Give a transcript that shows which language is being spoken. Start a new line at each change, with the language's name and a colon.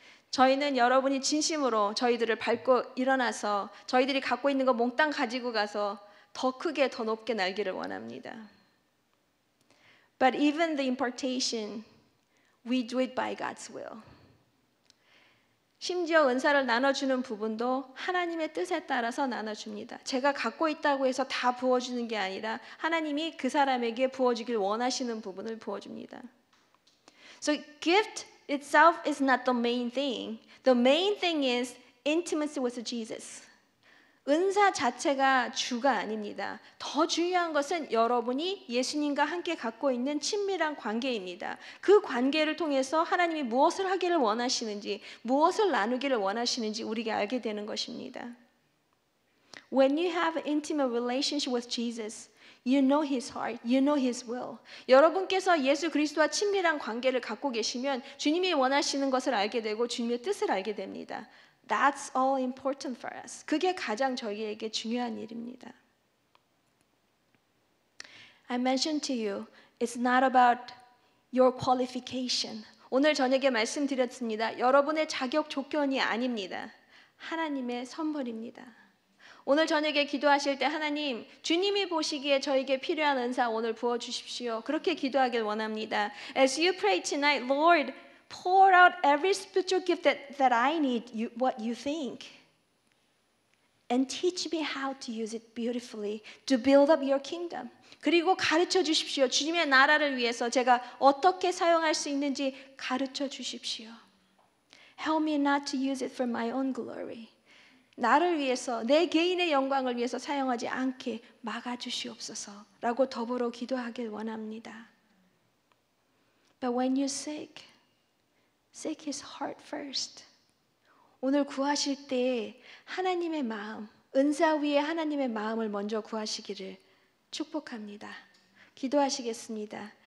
Korean: 저희는 여러분이 진심으로 저희들을 밟고 일어나서 저희들이 갖고 있는 거 몽땅 가지고 가서 더 크게 더 높게 날기를 원합니다.
English: But even the impartation, we do it by God's will.
Korean: 심지어 은사를 나눠주는 부분도 하나님의 뜻에 따라서 나눠줍니다. 제가 갖고 있다고 해서 다 부어주는 게 아니라 하나님이 그 사람에게 부어주길 원하시는 부분을 부어줍니다.
English: So gift itself is not the main thing. The main thing is intimacy with Jesus.
Korean: 은사 자체가 주가 아닙니다. 더 중요한 것은 여러분이 예수님과 함께 갖고 있는 친밀한 관계입니다. 그 관계를 통해서 하나님이 무엇을 하기를 원하시는지, 무엇을 나누기를 원하시는지 우리가 알게 되는 것입니다.
English: When you have an intimate relationship with Jesus, you know His heart, you know His will.
Korean: 여러분께서 예수 그리스도와 친밀한 관계를 갖고 계시면 주님이 원하시는 것을 알게 되고 주님의 뜻을 알게 됩니다.
English: That's all important for us.
Korean: 그게 가장 저희에게 중요한 일입니다.
English: I mentioned to you, it's not about your qualification.
Korean: 오늘 저녁에 말씀드렸습니다. 여러분의 자격 조건이 아닙니다. 하나님의 선물입니다. 오늘 저녁에 기도하실 때 하나님, 주님이 보시기에 저에게 필요한 은사 오늘 부어주십시오. 그렇게 기도하길 원합니다.
English: As you pray tonight, Lord, pour out every spiritual gift that I need, what you think. And teach me how to use it beautifully to build up your kingdom.
Korean: 그리고 가르쳐 주십시오. 주님의 나라를 위해서 제가 어떻게 사용할 수 있는지 가르쳐 주십시오.
English: Help me not to use it for my own glory.
Korean: 나를 위해서, 내 개인의 영광을 위해서 사용하지 않게 막아주시옵소서라고 더불어 기도하길 원합니다.
English: But when you seek His heart first.
Korean: 오늘 구하실 때 하나님의 마음, 은사 위에 하나님의 마음을 먼저 구하시기를 축복합니다. 기도하시겠습니다.